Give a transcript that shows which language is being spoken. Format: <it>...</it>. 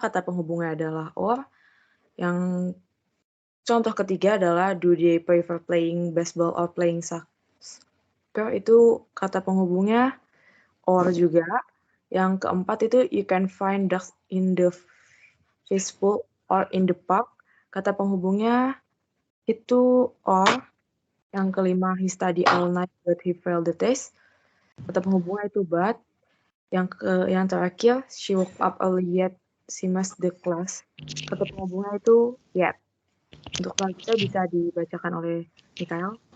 <id>Kata penghubungnya adalah or. Yang contoh ketiga adalah</id> <en>do they prefer playing baseball or playing soccer?</en> <id>Itu kata penghubungnya or juga. Yang keempat itu</id> <en>you can find ducks in the fishbowl or in the park.</en> <id>Kata penghubungnya itu or. Yang kelima</id> <en>he study all night but he failed the test.</en> <id>Kata penghubungnya itu but. Yang terakhir</id> <en>she woke up early yet she missed the class.</en> <id>Kata penghubungnya itu yet. Untuk selanjutnya bisa dibacakan oleh Mikael.</id>